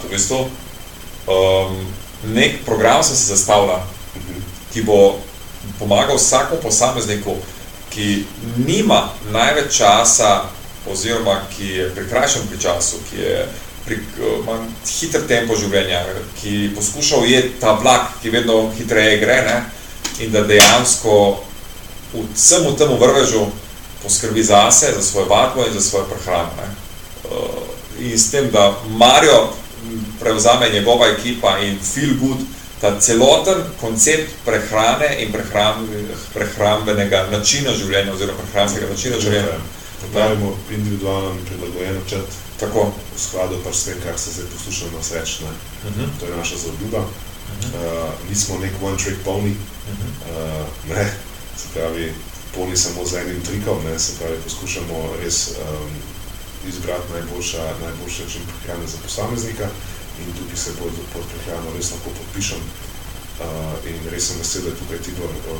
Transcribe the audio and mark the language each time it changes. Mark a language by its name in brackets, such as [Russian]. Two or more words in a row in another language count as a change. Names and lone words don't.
[Slovenian] V bistvu, nek program sem se zastavila, ki bo pomagal vsakmu posamezniku, ki nima največ časa, oziroma ki je prikrajšan pri času, ki je ima hiter tempo življenja, ki poskuša ujeti ta vlak, ki vedno hitreje gre, ne, in da dejansko vsemu temu vrvežu poskrbi zase, za svojo vadbo in za svojo prehrano, ne. In s tem, da Mario prevzame njegova ekipa in feel good, ta celoten koncept prehrane in prehrambenega načina življenja oziroma prehranskega načina življenja. Pravimo individualen prilagojen načrt. Tako. V skladu pač s tem, kar se zdaj posluša nas reči, ne. To je naša zaobljuba. Nismo nek [English] one trick pony, [Slovenian] ne, se pravi, pony samo z enim trikom, ne, se pravi, poskušamo res izbrati najboljše način prehrane za posameznika in tukaj se pod prehrano res lahko podpišem in res sem vesel, da je tukaj Tibor